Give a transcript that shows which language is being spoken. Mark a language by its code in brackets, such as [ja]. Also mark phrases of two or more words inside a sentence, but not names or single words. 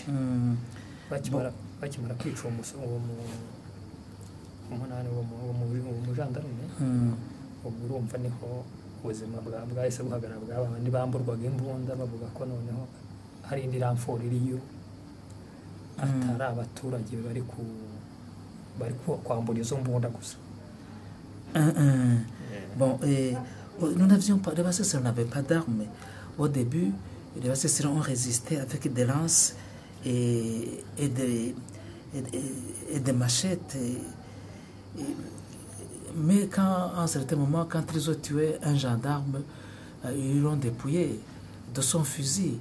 [rw] Bakimara kwica umunani wo mu jandarume, ubwo urumva niho ubuzima bwahise buhagarara bw'aba bandi bamburwaga imbunda, bavuga ko noneho hari indi ramforo iriyo, atari abaturage bari kwambura izo mbunda gusa. [fr] Bon, nous n'avions pas, les Bassesseurs n'avaient pas d'armes. Au début, les Bassesseurs ont résisté avec des lances et des machettes. Mais à un certain moment, quand ils ont tué un gendarme, ils l'ont dépouillé de son fusil.